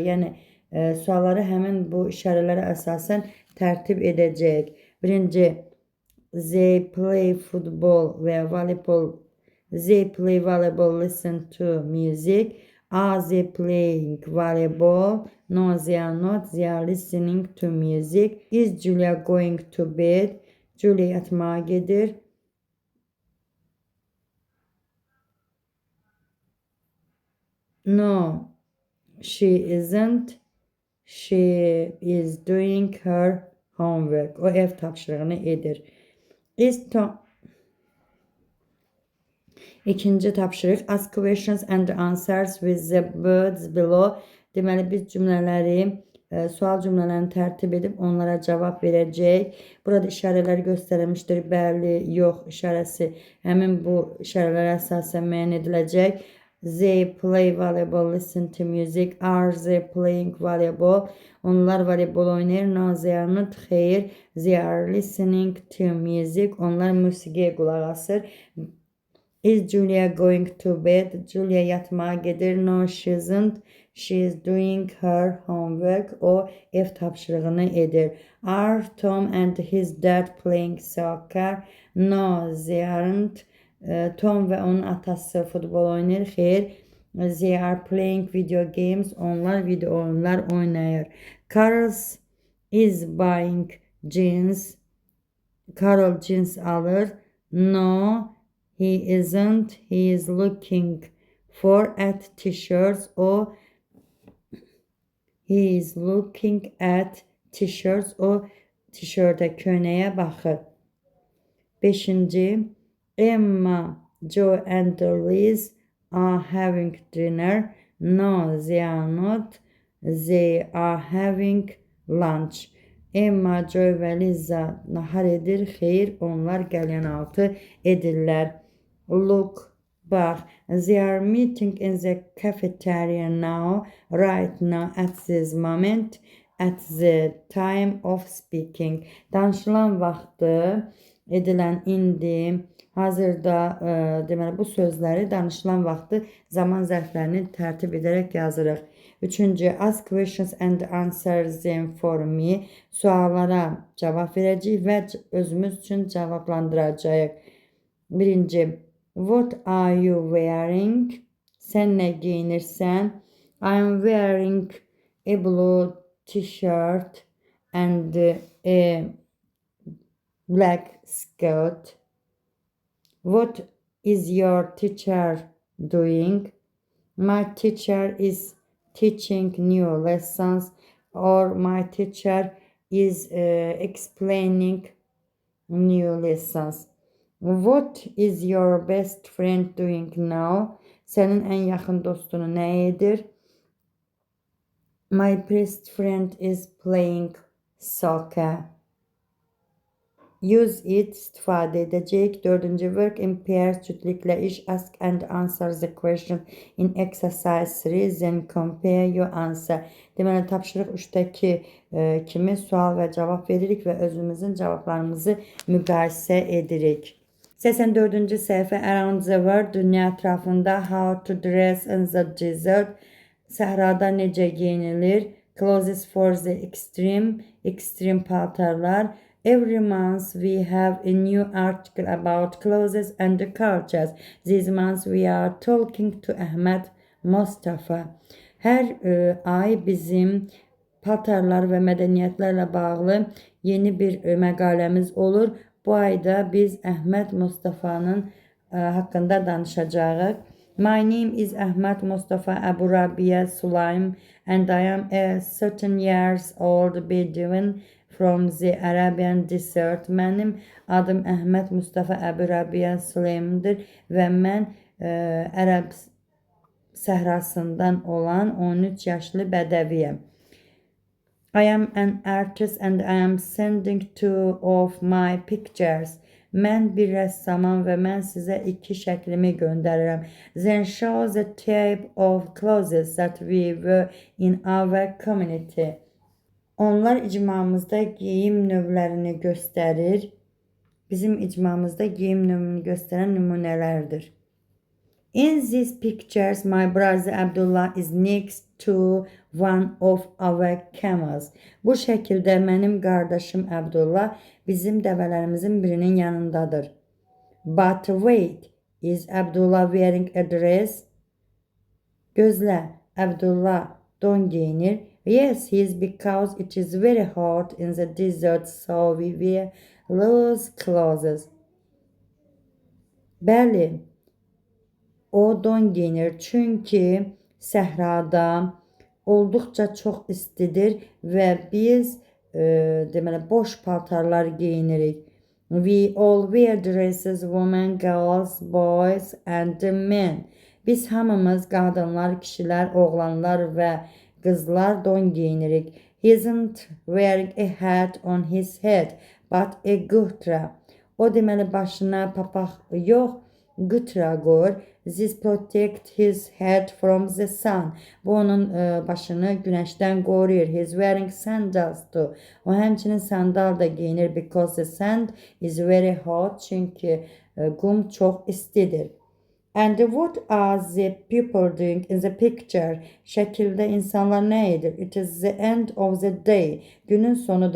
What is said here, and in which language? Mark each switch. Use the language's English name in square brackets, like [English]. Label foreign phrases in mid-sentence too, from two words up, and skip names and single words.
[Azerbaijani] Yəni sualları həmin bu işarələrə əsasən tərtib edəcəyik. Birinci, [English] they play football və volleyball. They play volleyball, listen to music. Are they playing volleyball? No, they are not. They are listening to music. Is Julia going to bed? [Azerbaijani] Julia yatmağa gedir. [English] No, she isn't. She is doing her homework. [Azerbaijani] O ev tapşırığını edir. İkinci tapşırıq. [English] Ask questions and answers with the words below. [Azerbaijani] Deməli biz cümlələri, sual cümlələrini tərtib edib onlara cavab verəcəyik. Burada işarələr göstərilmişdir. Bəli, yox işarəsi həmin bu işarələrə əsasən müəyyən ediləcək. [English] They play volleyball, listen to music. Are they playing volleyball? [Azerbaijani] Onlar voleybol oynayır. [English] No, they are not. Xeyr. They are listening to music. [Azerbaijani] Onlar musiqiyə qulaq asır. [English] Is Julia going to bed? [Azerbaijani] Julia yatmağa gedir. [English] No, she isn't. She is doing her homework. [Azerbaijani] O ev tapşırığını edir. [English] Are Tom and his dad playing soccer? No, they aren't. [Azerbaijani] Tom və onun atası futbol oynayır. Xeyr. [English] They are playing video games. [Azerbaijani] Onlar video oyunlar oynayır. [English] Carol is buying jeans. [Azerbaijani] Carol jeans alır. [English] No, he isn't. He is looking for at t-shirts. O he is looking at t-shirts. [Azerbaijani] O tişörtə, köynəyə baxır. Beşinci, Emma, [English] Joe and Liz are having dinner. No, they are not. They are having lunch. [Azerbaijani] Emma, Joe və Liza nahar edir. Xeyr, onlar qəlyanaltı edirlər. [English] Look, bax, they are meeting in the cafeteria now, right now, at this moment, at the time of speaking. [Azerbaijani] Danışılan vaxtı edilən indi, hazırda deməli bu sözləri danışılan vaxtı zaman zərflərini tərtib edərək yazırıq. Üçüncü, [English] ask questions and answer them for me. [Azerbaijani] Suallara cavab verəcəyik və özümüz üçün cavablandıracağıq. Birinci, [English] what are you wearing? [Azerbaijani] Sən nə giyinirsən? [English] I am wearing a blue t-shirt and a black skirt. What is your teacher doing? My teacher is teaching new lessons, or my teacher is explaining new lessons. What is your best friend doing now? [Turkish] Senin en yakın dostunu ne edir? [English] My best friend is playing soccer. Use it [Azerbaijani] istifade edecek. [English] Dördüncü, work in pairs, [Azerbaijani] cütlüklə iş, [English] ask and answer the question in exercise 3, then compare your answer. [Azerbaijani] Deməli, tapşırıq 3-dəki kimi sual və cavab veririk və özümüzün cavablarımızı müqayisə edirik. 84-cü səhifə, [English] around the world, [Azerbaijani] dünya ətrafında, [English] how to dress in the desert, [Azerbaijani] səhrada necə giyinilir, [English] clothes for the extreme, extreme paltarlar. Every month we have a new article about clothes and cultures. This month we are talking to Ahmet Mustafa. [Azerbaijani] Hər ay bizim paltarlar və mədəniyyətlərlə bağlı yeni bir məqaləmiz olur. Bu ayda biz Ahmet Mustafa'nın haqqında danışacağıq. [English] My name is Ahmet Mustafa Abu Rabia Sulaim and I am a 13 years old Bedouin from the Arabian Desert. [Azerbaijani] Mənim adım Əhməd Mustafa Əbu Rabia Sulaimdir və mən Ərəb səhrasından olan 13 yaşlı bədəviyəm. [English] I am an artist and I am sending two of my pictures. [Azerbaijani] Mən bir rəssamam və mən sizə 2 şəklimi göndərirəm. [English] Then show the type of clothes that we wear in our community. [Azerbaijani] Onlar icmamızda geyim növlərini göstərir. Bizim icmamızda geyim növünü göstərən nümunələrdir. [English] In these pictures, my brother Abdullah is next to one of our camels. [Azerbaijani] Bu şəkildə mənim qardaşım Abdullah bizim dəvələrimizin birinin yanındadır. [English] But wait, is Abdullah wearing a dress? [Azerbaijani] Gözlə, Abdullah don giyinir. [English] Yes, he is, because it is very hot in the desert, so we wear loose clothes. [Azerbaijani] Bəli, o don giyinir çünki səhrada olduqca çox istidir və biz deməli boş paltarlar geyinirik. [English] We all wear dresses, women, girls, boys and men. [Azerbaijani] Biz hamımız qadınlar, kişilər, oğlanlar və qızlar don giyinirik. [English] He isn't wearing a hat on his head, but a gutra. [Azerbaijani] O deməli başına papaq yox, gutra qoyur. [English] This protect his head from the sun. [Azerbaijani] Bu onun başını günəşdən qoruyur. [English] He's wearing sandals too. [Azerbaijani] O həmçinin sandal da giyinir [English] because the sand is very hot. [Azerbaijani] Çünki qum çox istidir. [English] And what are the people doing in the picture? [Azerbaijani] Şəkildə insanlar nə edir? [English] It is the end of the day. [Azerbaijani] Günün sonudur.